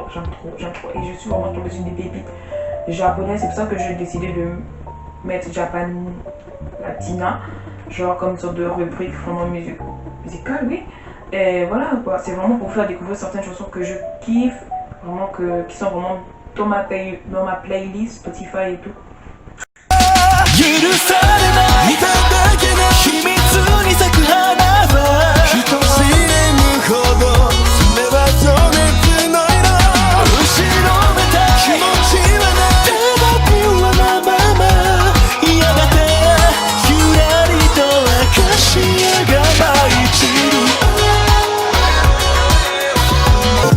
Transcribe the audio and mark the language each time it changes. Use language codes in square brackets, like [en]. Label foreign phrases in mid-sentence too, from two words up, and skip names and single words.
[fr] Et je suis vraiment tombée sur des pépites japonaises, c'est pour ça que j'ai décidé de mettre Japan Latina, genre comme une sorte de rubrique vraiment musicale, oui. Et voilà quoi, c'est vraiment pour vous faire découvrir certaines chansons que je kiffe, vraiment qui sont vraiment dans ma playlist Spotify et tout. [ja] 許されないただけの秘密に咲く花は人知れぬほどそれは情熱の色後ろめたい気持ちはないただピュアなままやがてゆらりとアカシアが舞い散る